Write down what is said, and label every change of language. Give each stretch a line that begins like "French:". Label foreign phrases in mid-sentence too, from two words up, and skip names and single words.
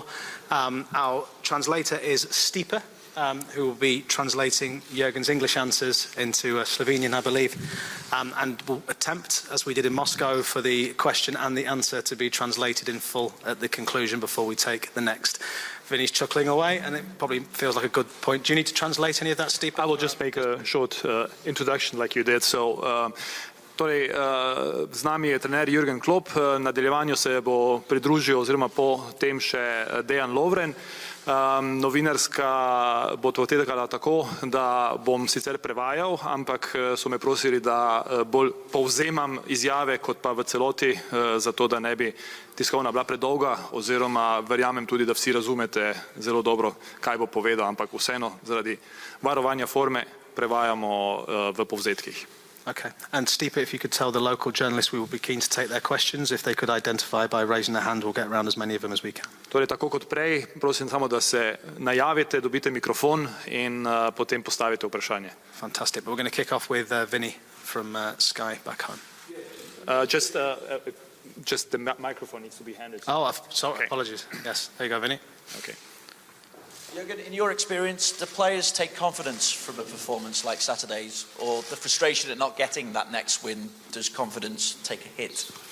English: Our translator is Stipe, who will be translating Jürgen's English answers into Slovenian, I believe, and will attempt, as we did in Moscow, for the question and the answer to be translated in full at the conclusion before we take the next. Vinny's chuckling away, and it probably feels like a good point. Do you need to translate any of that, Stipe? I will just make a short introduction like you did.
Slovenian: Torej, z nami je trener Jürgen Klopp, nadaljevanju se bo pridružil oziroma po tem še Dejan Lovren. Novinarska bo to potekala tako, da bom sicer prevajal, ampak so me prosili, da bolj povzemam izjave kot pa v celoti, zato da ne bi tiskovna bila predolga, oziroma verjamem tudi, da vsi razumete zelo dobro, kaj bo povedal, ampak vseeno zaradi varovanja forme prevajamo v povzetkih.
English: Okay. And Stipe, if you could tell the local journalists we will be keen to take their questions. If they could identify by raising their hand, we'll get around as many of them as we can.
Slovenian: Torej, tako kot prej, prosim samo, da se najavite, dobite mikrofon in potem postavite vprašanje.
English: Fantastic. But we're going to kick off with Vinny from Sky back home. Just the microphone needs to be handed. Oh, sorry, okay. Apologies. Yes, there you go, Vinny. Okay. Jürgen, in your experience, do players take confidence from a performance like Saturday's, or the frustration at not getting that next win, does confidence take a hit?